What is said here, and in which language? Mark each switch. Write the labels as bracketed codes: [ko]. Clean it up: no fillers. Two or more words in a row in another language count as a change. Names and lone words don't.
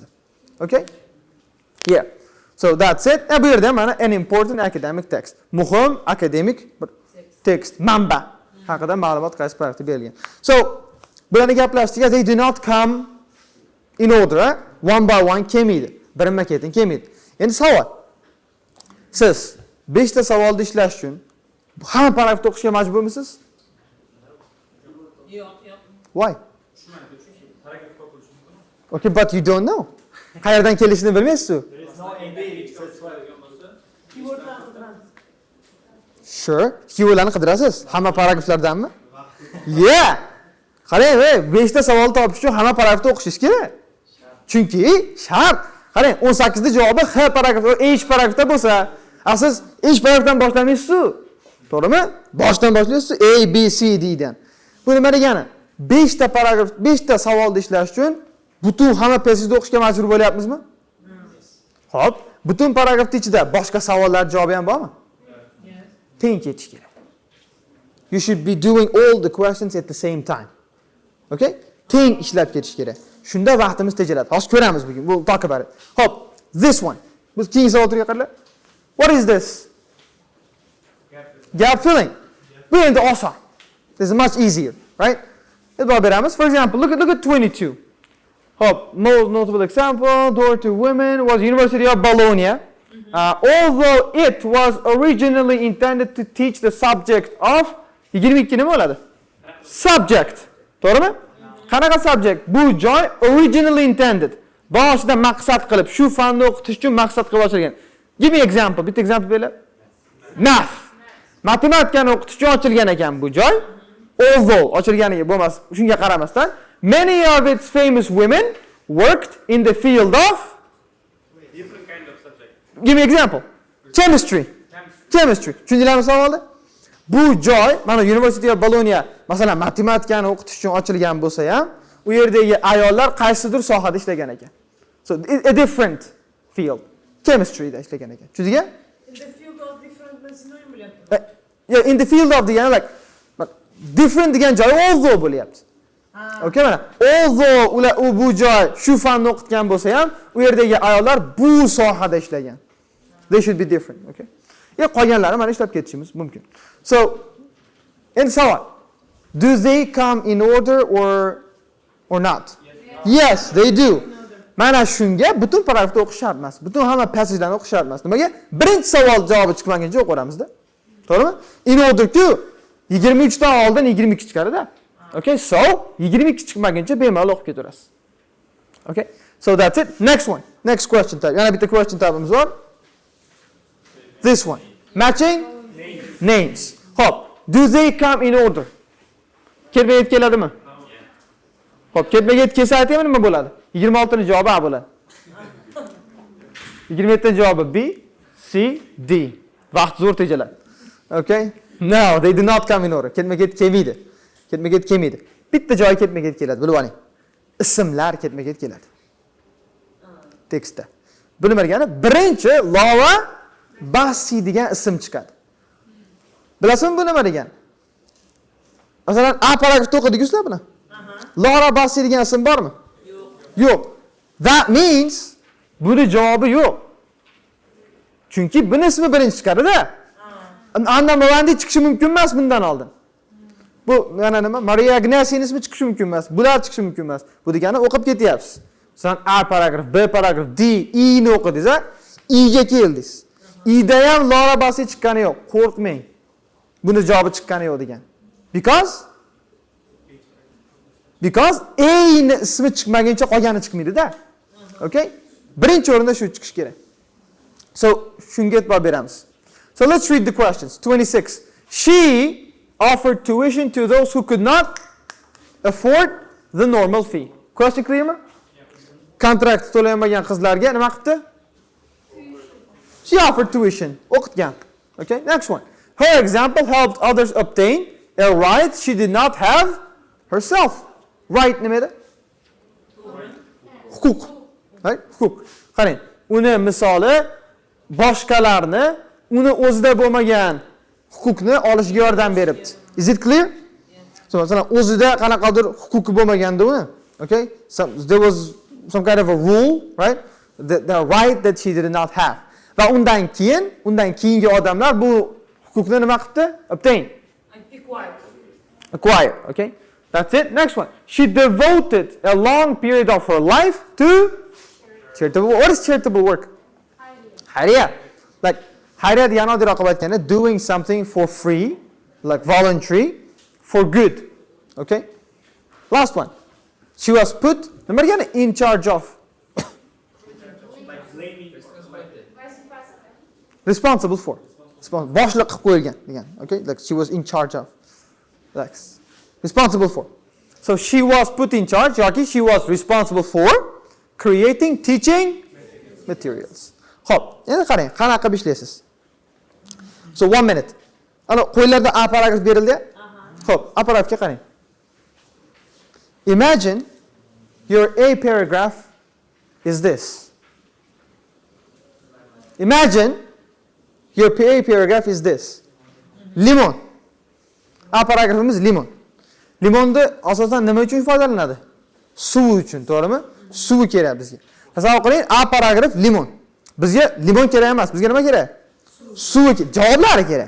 [en] Okay? Yeah. So that's it. [uz] Bu yerda mana [en] an important academic text. [uz] Muhim akademik bir text, manba haqida ma'lumot qaysi paragrafda berilgan. So, bularni gaplashdik. [en] They do not come in order, one by one kelmaydi. [uz] Birinma-ketin kelmaydi. Endi savol. Siz 5 ta savolni ishlash uchun hamma paragrafni o'qishga majburmisiz? Yo'q. [en] Why? Okay, but you don't know. [uz] Qayerdan kelishini bilmaysiz-ku. Keywordlarni qidiramiz. [en] Sure. [uz] Keywordlarni qidirasiz. Hamma paragraflardanmi? [en] Yeah. [uz] Qarang, 5 ta savol topish uchun hamma paragrafni o'qishingiz kerak. Chunki shart. Qarang, 18 ta javobi H paragrafda, H paragrafda bo'lsa, siz H paragrafdan boshlamaysiz-ku. To'g'rimi? Boshdan boshlaysiz A, B, C, D dan. Bu nima degani? 5 ta paragraf, 5 ta savolni ishlash uchun butun hamma passajni o'qishga majbur bo'lyapmizmi? Xo'p, butun paragrafning ichida boshqa savollar javobi ham bormi? Teng ketish kerak. [en] You should be doing all the questions at the same time. Okay? [uz] Teng ishlab ketish kerak. Shunda vaqtimiz tejaladi. Hozir ko'ramiz bugun. [en] We'll talk about it. Xo'p, this one. [uz] Biz keyingi savolga qaraylik. [en] What is this? Gap filling. [uz] Bu endi oson. [en] This is much easier, right? [uz] E'tibor beramiz. [en] For example, look at 22. Hope, most notable example, door to women was University of Bologna. Although it was originally intended to teach the subject of 22 [uz] nima bo'ladi? Subject. To'g'rimi? Qanaqa subject? Bu joy [en] originally intended. [uz] Boshida maqsad qilib, shu fanni o'qitish uchun maqsad qilib ochilgan. [en] Give me example. [uz] Bitta example berib. Math. Matematikani o'qitish uchun ochilgan ekan bu joy. [en] Although [uz] ochilganiga bo'lmas, shunga qaramasdan [en] many of its famous women worked in the field of Different kind of subject. Give me example. Chemistry. [uz] Tushundinglarmi savolni? Bu joy, mana University of Bologna, masalan, matematikani o'qitish uchun ochilgan bo'lsa ham, u yerdagi ayollar qaysidir sohada ishlagan ekan. [en] So a different field. [uz] Chemistryda ishlagan ekan. Tushundingmi? [en] In the field of different synonym bo'lyapti. Yeah, in the field of degani like different [uz] degan joy [en] although bo'lyapti. [uz] Okay, mana although ular bu joy shu fanni o'qitgan bo'lsa ham, u yerdagi ayollar bu sohada ishlagan. [en] They should be different, okay? [uz] Qolganlari mana ishlab ketishimiz mumkin. So, endi savol. [en] Do they come in order or not? Yes, they do. [uz] Mana shunga butun paragrafni o'qish shart emas. Butun hamma passajlarni o'qish shart emas. Nimaga? Birinchi savol javobi chiqmaguncha o'qiramizda. To'g'rimi? [en] In order to [uz] 23 dan oldin 22 chiqadi-da. Okay, so 22 chiqmaguncha bemalol o'qib ketaverasiz. [en] Okay? So that's it. Next one. Next question type. [uz] Yana bitta [en] question type'imiz [uz] bor. [en] This one. Matching names. Hop. Do they come in order? [uz] Kelmayet keladimi? Hop, ketmaget kelsa aytaymi nima bo'ladi? 26 javobi A bo'ladi. 27 javobi B, C, D. Vaqt zo'r tejaladi. [en] Okay? No, they do not come in order. [uz] Ketmaget kelmaydi. Bitta joy ketmaget keladi, bilib oling. Ismlar ketmaget keladi. Tekstda. Bu nima degani? Birinchi lova Basi degan ism chiqadi. Bilasizmi bu nima degani? Masalan, A paragrafda o'qidik sizlar buni. Lara Basi degan ism bormi? Yo'q. [en] That means [uz] buni javobi yo'q. Chunki buni ismi birinchi chiqadi-da. Andamovandi chiqishi mumkin emas bundan oldin. Bu yana nima? Maria Ignasiyaning ismi chiqishi mumkin emas. Bular chiqishi mumkin emas. Bu degani o'qib ketyapsiz. Sen A paragraf, B paragraf, D, E ni o'qidingiz, a? E ga keldingiz. E da ham Laura Bassi chiqqani yo'q. Qo'rqmang. Buni javobi chiqqani yo'q degan. Because A ni ismi chiqmaguncha qolgani chiqmaydi-da. [en] Okay? [uz] Birinchi o'rinda shu chiqish kerak. So, shunga e'tibor beramiz. [en] So let's read the questions. 26. She offered tuition to those who could not afford the normal fee. Question clear? [uz] Kontrakt to'layolmagan qizlarga nima qildi? [en] She offered tuition. O'qitgan. Okay, next one. Her example helped others obtain a right she did not have herself. [uz] Right nima edi? Huquq. Right? Huquq. Qarang, uni misoli boshqalarni uni o'zida bo'lmagan huquqni olishga yordam beribdi. [en] Is it clear? So, [uz] masalan, o'zida qanaqadir huquqi bo'lmaganda uni, [en] okay? There was some kind of a rule, right? The right that she did not have. [uz] Va undan keyingi odamlar bu huquqni nima qildi? [en] Obtain. Acquire, okay? That's it. Next one. She devoted a long period of her life to charitable. What is charitable work? Hariya. Like [uz] hariya degani oddiy raqam aytganda [en] doing something for free, like voluntary, for good. Okay? Last one. She was put in charge of. Responsible for. [uz] Boshliq qilib qo'yilgan degan. [en] Okay? Like she was in charge of. Like responsible for. So she was put in charge, yoki she was responsible for creating teaching materials. [uz] Xo'p, endi qarang, qanaqa qilib ishlaysiz? [en] So 1 minute. [uz] Ana qo'ylarda A paragraf berildi. Xo'p, A paragrafga qarang. [en] Imagine your A paragraph is this. Imagine your A paragraph is this. [uz] Limon. A paragrafimiz limon. Limonni asosan nima uchun foydalanadi? Suv uchun, to'g'rimi? Suv kerak bizga. Tasavvur qiling, A paragraf limon. Bizga limon kerak emas, bizga nima kerak? Suv kerak, javoblari kerak.